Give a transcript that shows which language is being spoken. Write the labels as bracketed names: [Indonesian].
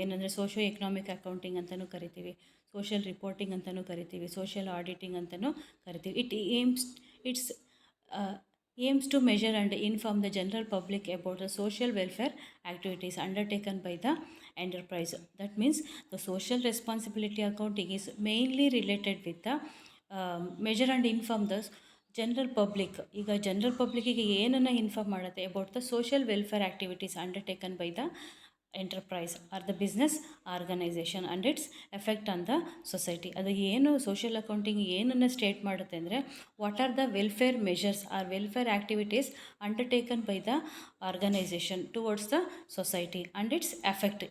[Kannada] ಏನಂದರೆ socio economic accounting ಅಂತಲೂ ಕರಿತೀವಿ, ಸೋಷಿಯಲ್ ರಿಪೋರ್ಟಿಂಗ್ ಅಂತಲೂ ಕರಿತೀವಿ, ಸೋಷಿಯಲ್ ಆಡಿಟಿಂಗ್ ಅಂತಲೂ ಕರಿತೀವಿ. [English] Its aims to measure and inform the general public about the social welfare activities undertaken by the enterprise. That means the social responsibility accounting is mainly related with the measure and inform the general public. [Kannada] ಈಗ general ಪಬ್ಲಿಕ್ಕಿಗೆ ಏನನ್ನು inform ಮಾಡುತ್ತೆ [English] About the social welfare activities undertaken by the enterprise or the business organisation and its effect on the society. [Kannada] ಅದು ಏನು social accounting ಏನನ್ನು state ಮಾಡುತ್ತೆ ಅಂದರೆ [English] What are the welfare measures or welfare activities undertaken by the organisation towards the society and its effect.